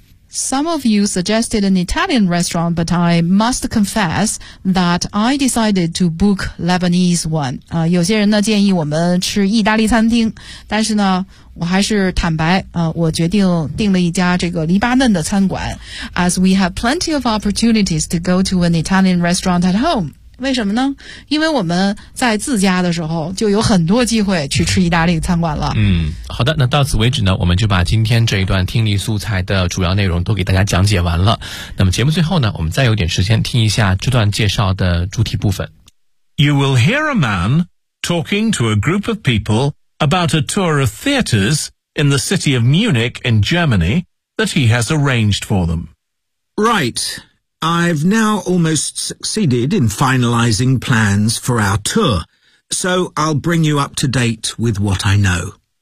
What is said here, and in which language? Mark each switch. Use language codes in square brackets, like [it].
[en] Some of you suggested an Italian restaurant, but I must confess that I decided to book Lebanese one. [zh] 有些人呢建议我们吃意大利餐厅，但是呢我还是坦白我决定订了一家这个黎巴嫩的餐馆。 [en] As we have plenty of opportunities to go to an Italian restaurant at home. [zh] 为什么呢？因为我们在自家的时候就有很多机会去吃意大利餐馆了。好的，那到此为止呢，我们就把今天这一段听力素材的主要内容都给大家讲解完了。那么节目最后呢，我们再有点时间听一下这段介绍的主题部分。 [en] You will hear a man talking to a group of people. About a tour of theatres in the city of Munich in Germany that he has arranged for them. Right. I've now almost succeeded in finalising plans for our tour, so I'll bring you up to date with what I know.